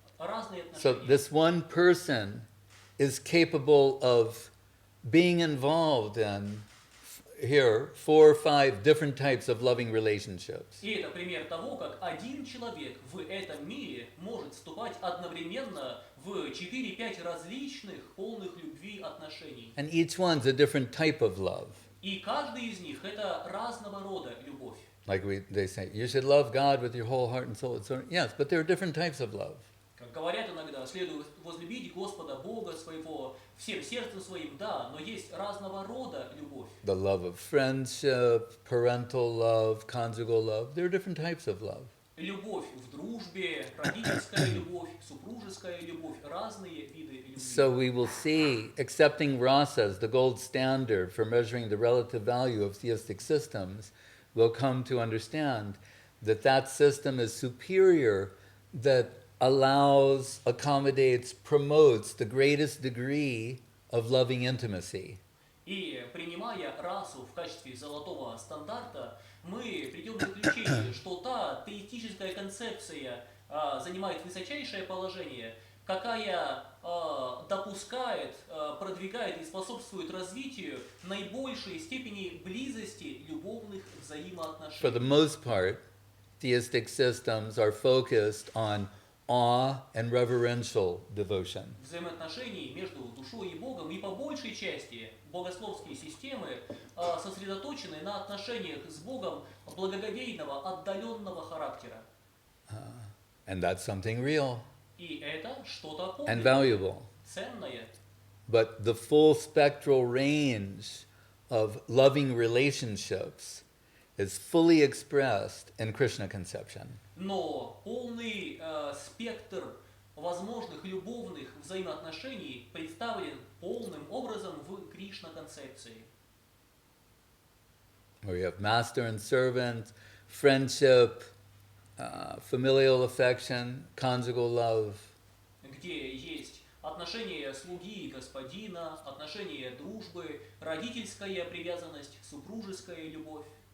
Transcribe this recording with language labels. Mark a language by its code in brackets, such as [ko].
[ru] Разные [en] So [ru] отношения. [en] this one person is capable of being involved in here 4 or 5 different types of loving relationships. [ru] И это пример того, как один человек в этом мире может вступать одновременно в 4-5 различных полных любви отношений. [en] And each one's a different type of love. [ru] И каждый из них это разного рода любовь. [en] Like they say, you should love God with your whole heart and soul. So, yes, but there are different types of love. [ru] Как говорят иногда, следует возлюбить Господа Бога своего всем сердцем своим, да, но есть разного рода любовь. [en] The love of friendship, parental love, conjugal love. There are different types of love. [ru] Любовь в дружбе, родительская любовь, супружеская любовь, разные виды любви. [en] So we will see accepting rasa as the gold standard for measuring the relative value of theistic systems, we'll come to understand that that system is superior, that allows, accommodates, promotes the greatest degree of loving intimacy. [ru] И принимая расу в качестве золотого стандарта, мы придем к заключению, что та теистическая концепция занимает высочайшее положение, какая допускает, продвигает и способствует развитию наибольшей степени близости любовных [en] For the [ru] взаимоотношений. [en] most part, theistic systems are focused on awe and reverential devotion. [ru] Взаимоотношений между душой и Богом, и по большей части богословские системы сосредоточены на отношениях с Богом благоговейного, отдаленного характера. [en] And that's something real [ru] И это что-то [en] and valuable. [ru] ценное. [en] But the full spectral range of loving relationships is fully expressed in Krishna conception. [ru] Но полный спектр возможных любовных взаимоотношений представлен полным образом в Кришна-концепции. [en] Where you have master and servant, friendship, familial affection, conjugal love. [ru] Где есть отношения слуги и господина, отношения дружбы, родительская привязанность, супружеская любовь.